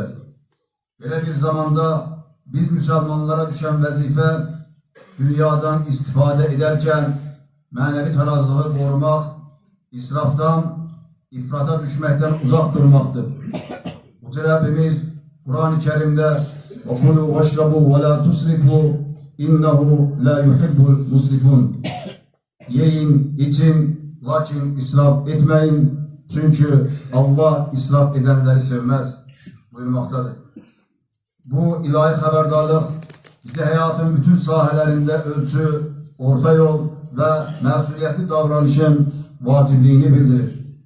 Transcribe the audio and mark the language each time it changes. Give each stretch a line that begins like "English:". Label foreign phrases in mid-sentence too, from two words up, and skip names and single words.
Turkish: Böyle bir zamanda biz Müslümanlara düşen vazife, dünyadan istifade ederken manevi terazılığı korumak, israftan, ifrata düşmekten uzak durmaktır. Bu talebimiz Kur'an-ı Kerim'de
Arabic: وَكُلُوا وَاشْرَبُوا وَلَا تُسْرِفُوا اِنَّهُ لَا يُحِبُّ الْمُسْرِفُونَ
Turkish: Yiyin, için, lakin israf etmeyin. Çünkü Allah israf edenleri sevmez buyurmaktadır. Bu ilahi haberdarlık bize hayatın bütün sahalarında ölçü, orta yol ve mesuliyetli davranışın vacipliğini bildirir.